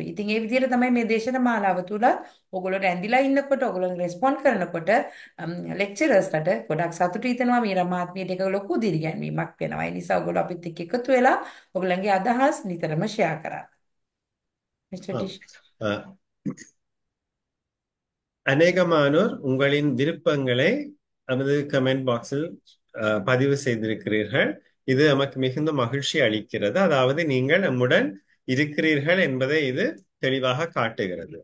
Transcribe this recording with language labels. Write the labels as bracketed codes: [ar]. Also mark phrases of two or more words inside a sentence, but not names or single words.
[si] ඉතින් ඒ විදිහට තමයි මේ දේශන මාලාව තුල ඔයගොල්ලෝ රැඳිලා ඉන්නකොට ඔයගොල්ලෝ රෙස්පොන්ඩ් කරනකොට ලෙක්චරර්ස්ලට ගොඩක් සතුටු හිතෙනවා මීරා මහත්මියට ඒක ලොකු දිරිගැන්වීමක් වෙනවා. ඒ නිසා ඔයගොල්ලෝ අපිත් එක්ක එකතු වෙලා ඔයගොල්ලන්ගේ අදහස් නිතරම ෂෙයා කරන්න. [ta] Mr. ஆம். Dish. அஹ், அநேகமானோர் உங்களின் விருப்பங்களை நமது [en] comment boxil [ta] பதிவு செய்திருக்கிறீர்கள். இது நமக்கு மிகுந்த மகிழ்ச்சி அளிக்கிறது. அதாவது நீங்கள் நம்முடன் இருக்கிறீர்கள் என்பதை இது தெளிவாக காட்டுகிறது.